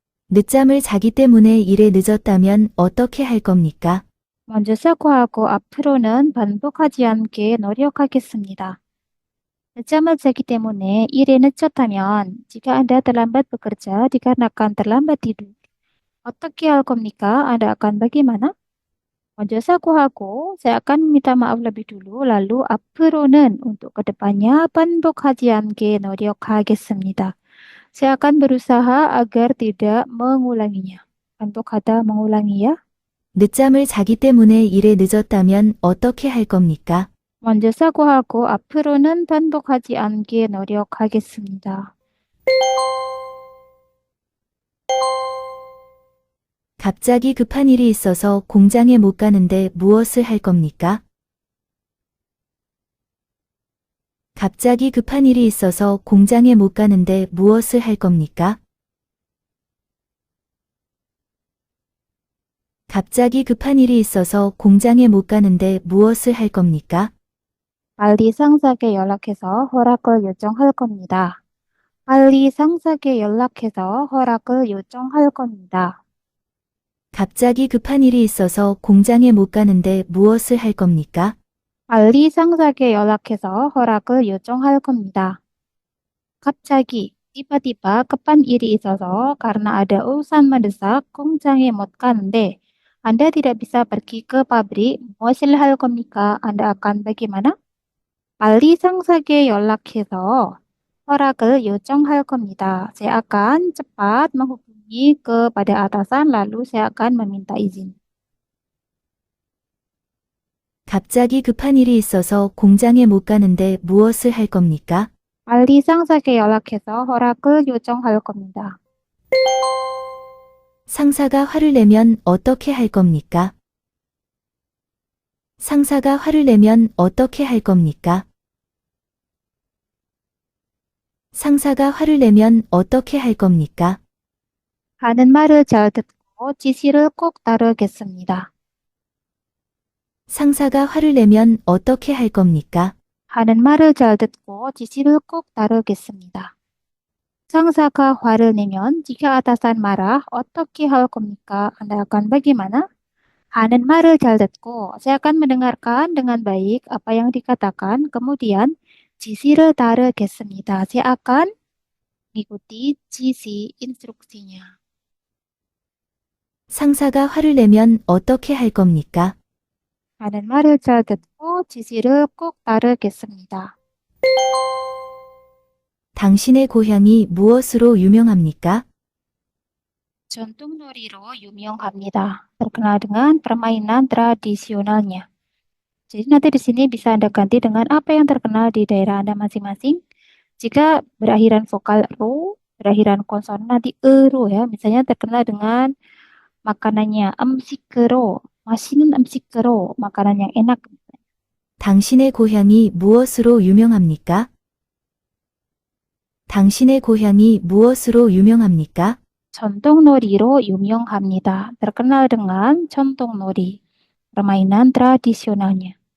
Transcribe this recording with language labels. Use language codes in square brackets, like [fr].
[ko] 늦잠을 자기 때문에 일에 늦었다면 어떻게 할 겁니까? 먼저 사과하고 앞으로는 반복하지 않게 노력하겠습니다. 늦잠을 자기 때문에 일에 늦었다면 [id] jika Anda terlambat bekerja dikarenakan terlambat tidur, [ko] 어떻게 할 겁니까? [id] Anda akan bagaimana? [ko] 먼저 사과하고 [id] saya akan meminta maaf lebih dulu lalu [ko] 앞으로는 [id] untuk kedepannya [ko] 반복하지 않게 노력하겠습니다. [id] Saya akan berusaha agar tidak mengulanginya. [ko] 반복하다 [id] mengulangi ya. [ko] 늦잠을 자기 때문에 일에 늦었다면 어떻게 할 겁니까? 먼저 사과하고 앞으로는 반복하지 않게 노력하겠습니다. 갑자기 급한 일이 있어서 공장에 못 가는데 무엇을 할 겁니까? 갑자기 급한 일이 있어서 공장에 못 가는데 무엇을 할 겁니까? 갑자기 급한 일이 있어서 공장에 못 가는데 무엇을 할 겁니까? 빨리 상사에게 연락해서 허락을 요청할 겁니다. 빨리 상사에게 연락해서 허락을 요청할 겁니다. 갑자기 급한 일이 있어서 공장에 못 가는데 무엇을 할 겁니까? 빨리 상사에게 연락해서 허락을 요청할 겁니다. 갑자기, [id] tiba-tiba [ko] 급한 일이 있어서 [id] karena ada urusan mendesak [ko] 공장에 못 가는데 [id] Anda tidak bisa pergi ke pabrik, [ko] 무엇을 할 겁니까? [id] Anda akan bagaimana? [ko] 빨리 상사에게 연락해서 허락을 요청할 겁니다. [id] Saya akan cepat menghubungi kepada atasan lalu saya akan meminta izin. [ko] 갑자기 급한 일이 있어서 공장에 못 가는데 무엇을 할 겁니까? 빨리 상사에게 연락해서 허락을 요청할 겁니다. 상사가 화를 내면 어떻게 할 겁니까? 상사가 화를 내면 어떻게 할 겁니까? 상사가 화를 내면 어떻게 할 겁니까? 하는 말을 잘 듣고 지시를 꼭 따르겠습니다. 상사가 화를 내면 어떻게 할 겁니까? 하는 말을 잘 듣고 지시를 꼭 따르겠습니다. 상사가 화를 내면 [id] jika atasan marah, [ko] 어떻게 할 겁니까? [id] Anda akan bagaimana? [ko] 하는 말을 잘 듣고 [id] saya akan mendengarkan dengan baik apa yang dikatakan, kemudian [ko] 지시를 따르겠습니다. [id] Saya akan mengikuti 지시 instruksinya. [ko] 상사가 화를 내면 어떻게 할 겁니까? 하는 말을 잘 듣고 지시를 꼭 따르겠습니다. 당신의 고향이 무엇으로 유명합니까? 전통 놀이로 유명합니다. [id] Terkenal dengan permainan tradisionalnya. Jadi nanti di sini bisa Anda ganti dengan apa yang terkenal di daerah Anda masing-masing. Jika berakhiran vokal ro, berakhiran konsonan nanti ero ya. Misalnya terkenal dengan makanannya [ko] 음식으로, 맛있는 음식으로, [id] makanan yang enak. [ko] 당신의 고향이 무엇으로 유명합니까? 당신의 고향이 무엇으로 유명합니까? 전통놀이로 유명합니다. [id] Terkenal dengan 전통놀이, permainan tradisionalnya.